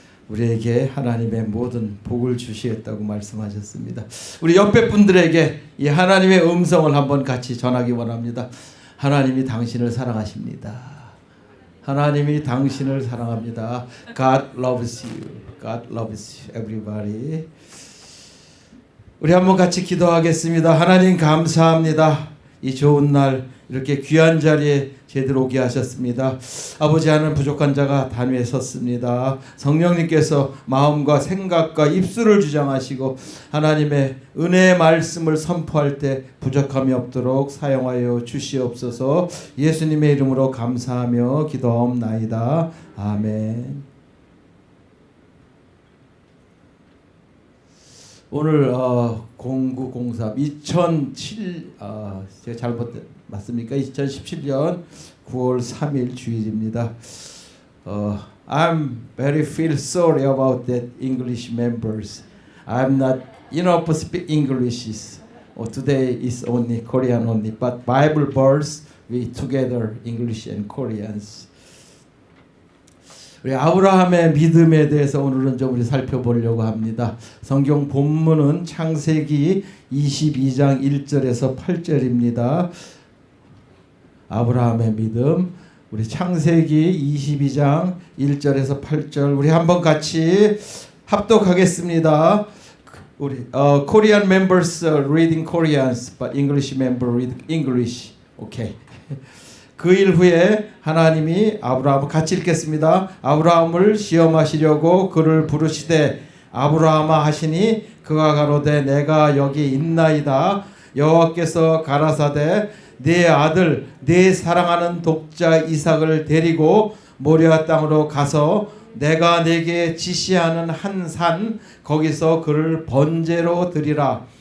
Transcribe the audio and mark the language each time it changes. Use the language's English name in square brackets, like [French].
[Korean] 우리에게 하나님의 모든 복을 주시겠다고 말씀하셨습니다. 우리 옆에 분들에게 이 하나님의 음성을 한번 같이 전하기 원합니다. 하나님이 당신을 사랑하십니다. 하나님이 당신을 사랑합니다. [English] God loves you. God loves you, everybody. [Korean] 우리 한번 같이 기도하겠습니다. 하나님 감사합니다. 이 좋은 날 이렇게 귀한 자리에 제대로 오게 하셨습니다. 아버지, 하는 부족한 자가 단위에 섰습니다. 성령님께서 마음과 생각과 입술을 주장하시고 하나님의 은혜의 말씀을 선포할 때 부족함이 없도록 사용하여 주시옵소서. 예수님의 이름으로 감사하며 기도하옵나이다. 아멘. 오늘 0903 2007 제가 잘못 맞습니까? 2017년 9월 3일 주일입니다. [English] I'm very feel sorry about that English members. I'm not enough to speak English. Today is only Korean only, but Bible verse we together English and Koreans. [Korean] 우리 아브라함의 믿음에 대해서 오늘은 좀 우리 살펴보려고 합니다. 성경 본문은 창세기 22장 1절에서 8절입니다. 아브라함의 믿음, 우리 창세기 22장 1절에서 8절 우리 한번 같이 합독하겠습니다. 우리 [English] Korean members reading Koreans, but English member read English. [Korean] 오케이. 그 일 후에 하나님이 아브라함을 같이 읽겠습니다. 아브라함을 시험하시려고 그를 부르시되 아브라함아 하시니 그가 가로되 내가 여기 있나이다. 여호와께서 가라사대 네 아들 네 사랑하는 독자 이삭을 데리고 모리아 땅으로 가서 내가 네게 지시하는 한 산 거기서 그를 번제로 드리라.